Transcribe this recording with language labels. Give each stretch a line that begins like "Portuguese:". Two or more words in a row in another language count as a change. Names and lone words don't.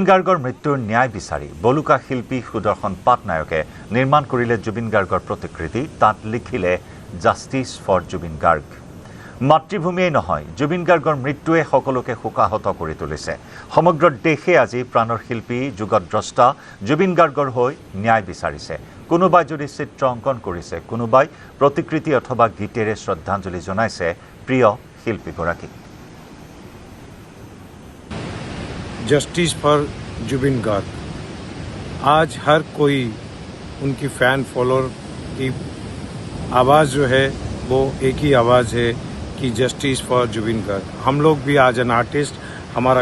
Assamese: গাৰ্গৰ মৃত্যুৰ ন্যায় বিচাৰি বলুকা শিল্পী সুদৰ্শন পাটনায়কে নিৰ্মাণ কৰিলে জুবিন গাৰ্গৰ প্ৰতিকৃতি তাত লিখিলে
English: justice for
Assamese: জুবিন গাৰ্গ মাতৃভূমিয়েই নহয় জুবিন গাৰ্গৰ মৃত্যুৱে সকলোকে শোকাহত কৰি তুলিছে সমগ্ৰ দেশে আজি প্ৰাণৰ শিল্পী যুগদ্ৰষ্টা জুবিন গাৰ্গৰ হৈ ন্যায় বিচাৰিছে কোনোবাই যদি চিত্ৰ অংকন কৰিছে কোনোবাই প্ৰতিকৃতি অথবা গীতেৰে শ্ৰদ্ধাঞ্জলি জনাইছে প্ৰিয় শিল্পীগৰাকীক
English: justice for
Hindi: जुबिन गार्ग आज हर कोई उनकी
English: fan follower
Hindi: की आवाज़ जो है वो एक ही आवाज़ है कि
English: justice for
Hindi: जुबिन गार्ग हम लोग भी आज
English: an artist
Hindi: हमारा